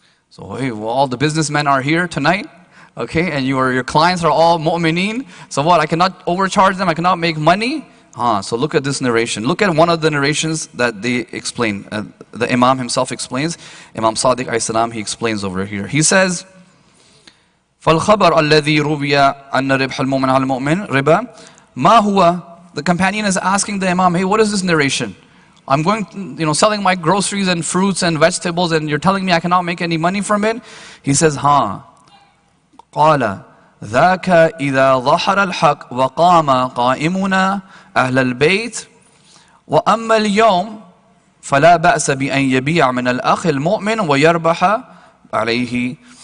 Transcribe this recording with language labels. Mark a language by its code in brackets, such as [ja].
[en] So hey, well, all the businessmen are here tonight, okay, and your clients are all mu'mineen. So what, I cannot overcharge them, I cannot make money? So look at this narration. Look at one of the narrations that they explain. The Imam himself explains. Imam Sadiq alayhi salam, he explains over here. He says, [ar] فَالْخَبَرْ الَّذِي رُوِيَ أَنَّ رِبْحَ الْمُؤْمِنِ عَلَى الْمُؤْمِنِ رِبَا مَا هُوَ. [en] The companion is asking the Imam, hey, what is this narration? I'm going, selling my groceries and fruits and vegetables, and you're telling me I cannot make any money from it? He says, [ar] قَالَ ذَاكَ إِذَا ظَهَرَ الْحَقِّ وَقَامَ قَائِمُنَا أَهْلَ الْبَيْتِ وَأَمَّا الْيَوْمِ فَلَا بَأْسَ بِأَنْ يَبِيعَ مِنَ الْأَخِ الْمُؤْمِنِ وَيَرْبَحَ عَلَيْهِ.